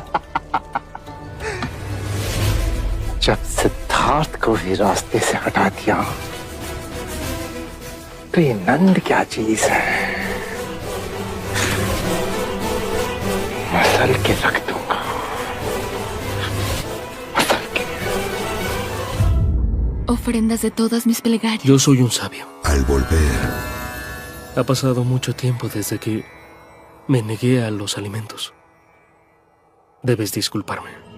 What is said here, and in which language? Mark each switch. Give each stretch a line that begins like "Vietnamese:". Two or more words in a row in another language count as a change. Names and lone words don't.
Hindi: जब सिद्धार्थ को ही रास्ते से हटा दिया तो ये नंद क्या चीज है? मसल के रख दूंगा।
Spanish: Ofrendas de todas mis plegarias. Yo soy un sabio. Al volver, Ha pasado mucho tiempo desde que me negué a los alimentos. Debes disculparme.